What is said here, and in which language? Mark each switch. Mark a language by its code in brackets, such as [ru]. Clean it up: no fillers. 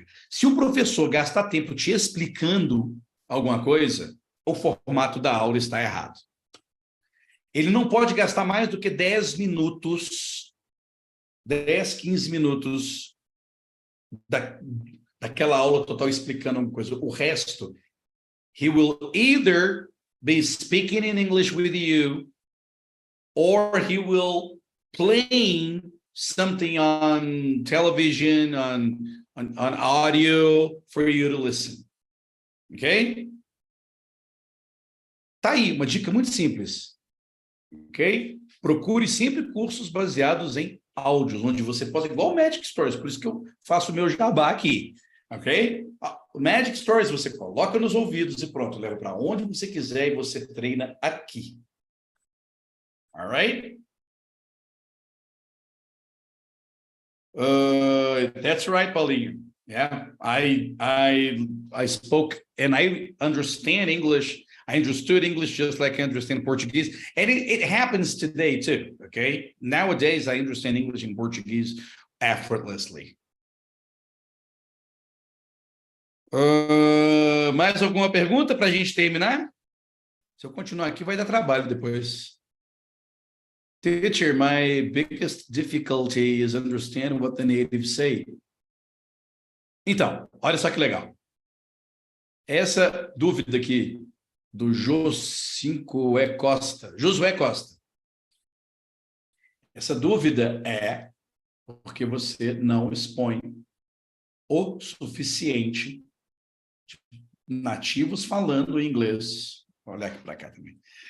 [pt] Se o professor gastar tempo te explicando alguma coisa, o formato da aula está errado. Ele não pode gastar mais do que 10 minutos, 10, 15 minutos daquela aula total explicando alguma coisa. O resto, [en] he will either be speaking in English with you, or he will playing something on television, on audio for you to listen. [pt] Ok? Tá aí, uma dica muito simples. Ok? Procure sempre cursos baseados em áudios, onde você possa, igual o Magic Stories, por isso que eu faço o meu jabá aqui. Ok? O Magic Stories você coloca nos ouvidos e pronto, leva para onde você quiser e você treina aqui. [en] Alright? That's right, Paulinho. Yeah, I spoke and I understand English. I understood English just like I understand Portuguese. And it happens today too, okay? Nowadays, I understand English and Portuguese effortlessly. [pt] Mais alguma pergunta para a gente terminar? Se eu continuar aqui, vai dar trabalho depois. [en] Teacher, my biggest difficulty is understanding what the natives say. [pt] Então, olha só que legal. Essa dúvida aqui do Josué Costa. Essa dúvida é porque você não expõe o suficiente de nativos falando inglês. Olha aqui para cá também.